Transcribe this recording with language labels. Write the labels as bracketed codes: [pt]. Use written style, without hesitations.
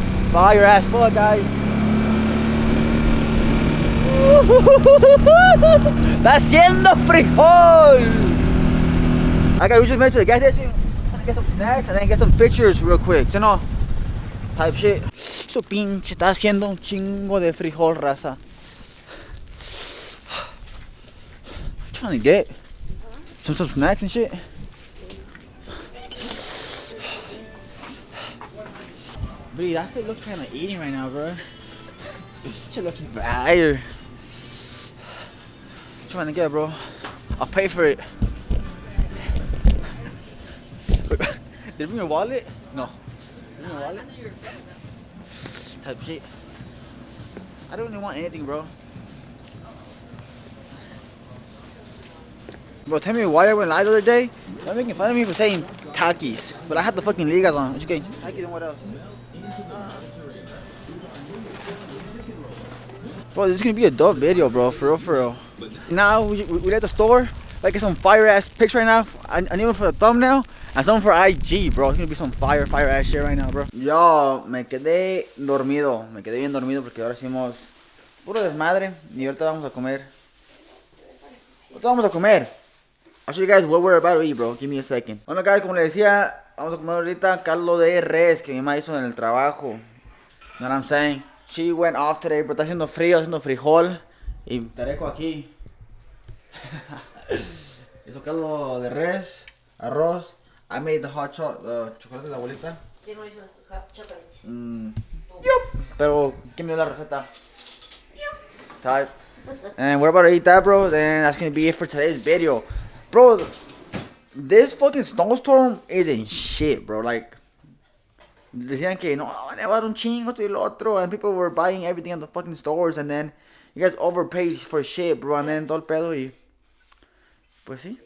[en] Fire ass fuck, guys. [es] Está haciendo frijol. [en] Okay, we just made it to the gas station. Get some snacks and then get some pictures real quick, you know, type shit. [es] Eso pinche está haciendo un chingo de frijol, raza. [en] I'm trying to get some snacks and shit. Bro, that shit looks kind of eating right now, bro. Shit looking fire. What you trying to get, bro? I'll pay for it. Did you bring your wallet? No. Bring your wallet? Type shit. I don't even want anything, bro. Bro, tell me why I went live the other day. They're making fun of me for saying Takis. But I had the fucking ligas on. What you getting? Takis and what else? Bro, this is gonna be a dope video, bro. For real. Now, we at the store. Like, get some fire ass pics right now. I need one for the thumbnail and some for IG, bro. It's gonna be some fire ass shit right now, bro. [es] Yo, me quedé dormido. Me quedé bien dormido porque ahora hicimos puro desmadre. Y ahorita vamos a comer. Ahorita vamos a comer. [en] I'll show you guys what we're about to eat, bro. Give me a second. [es] Bueno, guys, como les decía, vamos a comer ahorita caldo de res que mi mamá hizo en el trabajo. [en] You know what I'm saying? She went off today, [es] pero está haciendo frío, haciendo frijol. Y tareco aquí. Hizo caldo de res, arroz. [en] I made the hot chocolate [es] de la abuelita. ¿Quién no hizo hot chocolate? Pero, ¿quién me dio la receta? [en] Type. And we're about to eat that, bro. Then that's gonna be it for today's video. Bro, this fucking snowstorm isn't shit, bro. Like, [es] decían que no, nevar un chingo esto y lo otro, [en] and people were buying everything at the fucking stores, and then you guys overpaid for shit, bro, and then [es] todo el pedo y pues sí.